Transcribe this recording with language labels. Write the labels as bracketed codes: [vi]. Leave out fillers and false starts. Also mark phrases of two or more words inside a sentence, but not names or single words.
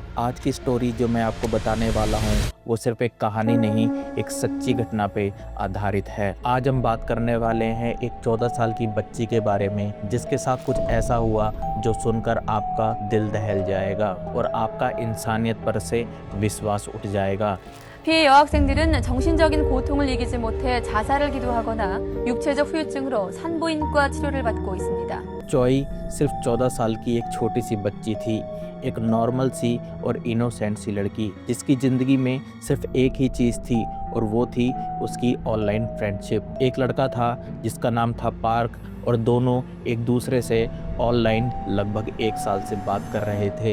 [hi] आज की स्टोरी जो मैं आपको बताने वाला हूँ वो सिर्फ एक कहानी नहीं, एक सच्ची घटना पे आधारित है। आज हम बात करने वाले हैं एक 14 साल की बच्ची के बारे में जिसके साथ कुछ ऐसा हुआ जो सुनकर आपका दिल दहल जाएगा और आपका इंसानियत पर से विश्वास उठ जाएगा। [ko] 피해 여학생들은 정신적인 고통을 이기지 못해 자살을 기도하거나 육체적 후유증으로 산부인과 치료를 받고 있습니다. [hi] चोई सिर्फ 14 साल की एक छोटी सी बच्ची थी, एक नॉर्मल सी और इनोसेंट सी लड़की जिसकी ज़िंदगी में सिर्फ एक ही चीज़ थी और वो थी उसकी [en] online friendship. [hi] एक लड़का था जिसका नाम था पार्क और दोनों एक दूसरे से ऑनलाइन लगभग 1 साल से बात कर रहे थे।